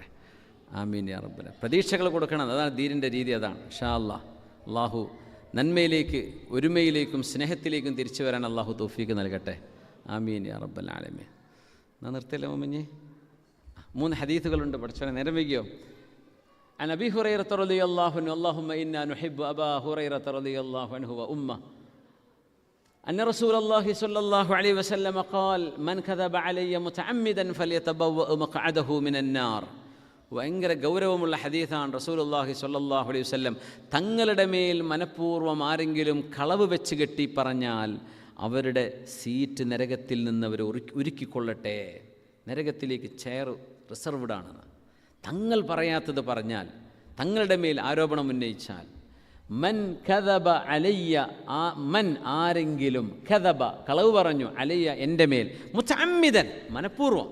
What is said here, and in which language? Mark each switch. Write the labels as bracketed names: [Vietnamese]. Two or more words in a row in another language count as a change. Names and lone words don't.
[Arabic] آمين يا ربنا. [Malayalam] പ്രതീക്ഷകൾ കൊടുക്കണം, അതാണ് ദീനിൻ്റെ രീതി, അതാണ്. [Arabic] إن شاء الله [Malayalam] അള്ളാഹു നന്മയിലേക്ക് ഒരുമയിലേക്കും സ്നേഹത്തിലേക്കും തിരിച്ചു വരാൻ അള്ളാഹു തൗഫീക്ക് നൽകട്ടെ. [Arabic] آمين يا رب العالمين. [Malayalam] എന്നാൽ നിർത്തിയല്ലേ മോമിഞ്ഞ്? 3 ഹദീസുകളുണ്ട്. പഠിച്ചോനെ നേരം വൈകിയോ? [Arabic] عن أبي هريرة رضي الله عنه اللهم إنا نحب أبا هريرة رضي الله عنه وأمه أن رسول الله صلى الله عليه وسلم قال من كذب علي متعمدا فليتبوأ مقعده من النار. [Malayalam] ഭയങ്കര ഗൗരവമുള്ള ഹദീസാണ്. [Arabic] رسول الله صلى الله عليه وسلم [Malayalam] തങ്ങളുടെ മേൽ മനഃപൂർവ്വം ആരെങ്കിലും കളവ് വെച്ച് കെട്ടി പറഞ്ഞാൽ അവരുടെ സീറ്റ് നരകത്തിൽ നിന്ന് അവർ ഒരുക്കിക്കൊള്ളട്ടെ. നരകത്തിലേക്ക് [English] chair reserved [Malayalam] ആണെന്ന്. തങ്ങൾ പറയാത്തത് പറഞ്ഞാൽ, തങ്ങളുടെ മേൽ ആരോപണം ഉന്നയിച്ചാൽ, [Arabic] من كذب علي, [Malayalam] മൻ ആരെങ്കിലും, കദബ കളവ് പറഞ്ഞു, അലയ്യ എൻ്റെ മേൽ, മുതഅമ്മിദൻ മനഃപൂർവ്വം.